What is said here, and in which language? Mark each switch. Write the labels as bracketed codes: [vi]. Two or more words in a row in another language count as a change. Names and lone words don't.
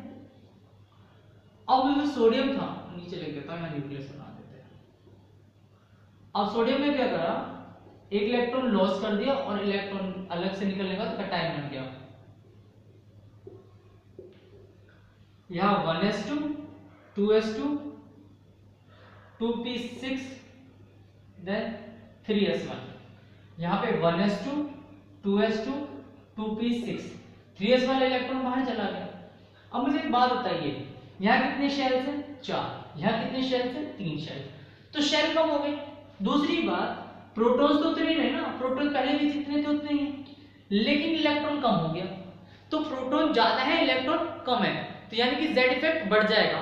[hi] अब जो सोडियम था, नीचे लिख देता हूं, यहां न्यूक्लियस बना देते हैं। अब सोडियम ने क्या करा? एक [en] electron loss [hi] कर दिया और इलेक्ट्रॉन अलग से निकलने का कटायन बन गया। यहां 1s2 2s2 2p6 देन 3s1। यहां पे 1s2 2s2 2p6 3s वाला इलेक्ट्रॉन बाहर चला गया। अब मुझे एक बात बताइए, यहां कितने शेल्स हैं? 4। यहां कितने शेल्स हैं? 3 शेल। तो शेल कम हो गए। दूसरी बात, प्रोटॉन्स तो उतने ही रहे ना, प्रोटॉन पहले भी जितने थे उतने ही हैं। लेकिन इलेक्ट्रॉन कम हो गया, तो प्रोटॉन ज्यादा है इलेक्ट्रॉन कम है, तो यानी कि Z इफेक्ट बढ़ जाएगा।